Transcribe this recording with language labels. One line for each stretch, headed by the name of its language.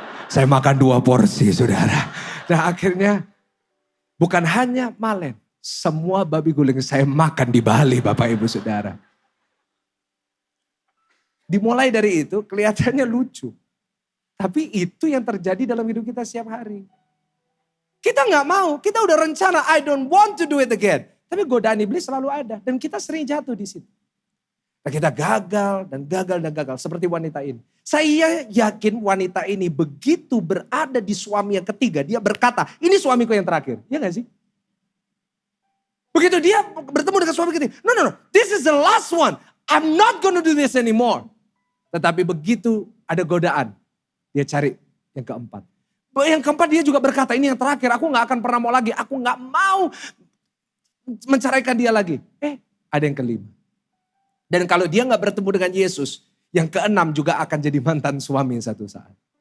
Indonesian: Saya makan 2 porsi saudara. Nah akhirnya bukan hanya Malen. Semua babi guling saya makan di Bali Bapak Ibu Saudara. Dimulai dari itu kelihatannya lucu. Tapi itu yang terjadi dalam hidup kita setiap hari. Kita nggak mau, kita udah rencana,
English: I don't want to do it again.
Indonesian: Tapi godaan iblis selalu ada dan kita sering jatuh di situ. Nah, kita gagal dan gagal dan gagal seperti wanita ini. Saya yakin wanita ini begitu berada di suami yang ketiga, dia berkata, ini suamiku yang terakhir. Iya gak sih? Begitu dia bertemu dengan suami ketiga,
English: no, this is the last one. I'm not gonna do this anymore.
Indonesian: Tetapi begitu ada godaan, dia cari yang keempat. Yang keempat dia juga berkata, ini yang terakhir, aku gak akan pernah mau lagi. Aku gak mau menceraikan dia lagi. Ada yang kelima. Dan kalau dia gak bertemu dengan Yesus, yang keenam juga akan jadi mantan suami satu saat.